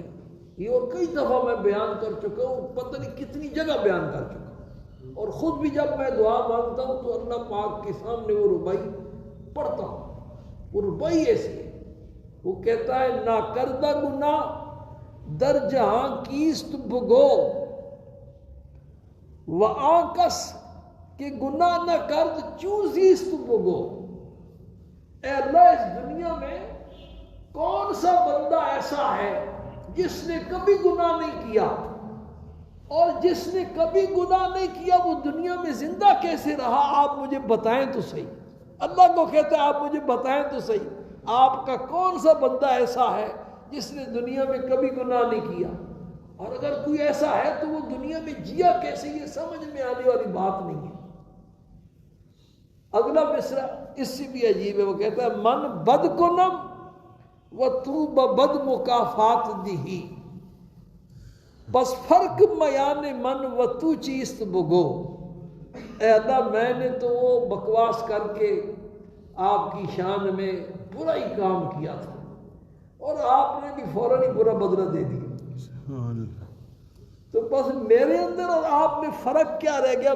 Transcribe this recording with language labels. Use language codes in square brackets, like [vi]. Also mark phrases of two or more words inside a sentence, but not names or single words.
[ur] یہ اور کئی دفعہ میں بیان کر چکا ہوں، پتہ نہیں کتنی جگہ بیان کر چکا ہوں، اور خود بھی جب میں دعا مانگتا ہوں تو اللہ پاک کے سامنے وہ ربائی پڑھتا ہوں. وہ ربائی ایسی ہے، وہ کہتا ہے [fa] نہ کردہ گناہ در جہاں کیست بگو و آکس کہ گناہ نہ کرد چوزیست بگو. [ur] اے اللہ، اس دنیا میں کون سا بندہ ایسا ہے جس نے کبھی گناہ نہیں کیا، اور جس نے کبھی گناہ نہیں کیا وہ دنیا میں زندہ کیسے رہا؟ آپ مجھے بتائیں تو صحیح. اللہ کو کہتا ہے آپ مجھے بتائیں تو صحیح، آپ کا کون سا بندہ ایسا ہے جس نے دنیا میں کبھی گناہ نہیں کیا؟ اور اگر کوئی ایسا ہے تو وہ دنیا میں جیا کیسے؟ یہ سمجھ میں آنے والی بات نہیں ہے. اگلا مصرع اس سے بھی عجیب ہے، وہ کہتا ہے [fa] من بد کنم و تو بد مکافات دی، بس فرق میان من و تو چیست بگو. [ur] اے اللہ، میں نے تو وہ بکواس کر کے آپ کی شان میں برا ہی کام کیا تھا، اور آپ نے بھی فوراً ہی برا بدلہ دے دیا. تو بس میرے اندر اور آپ میں فرق کیا رہ گیا؟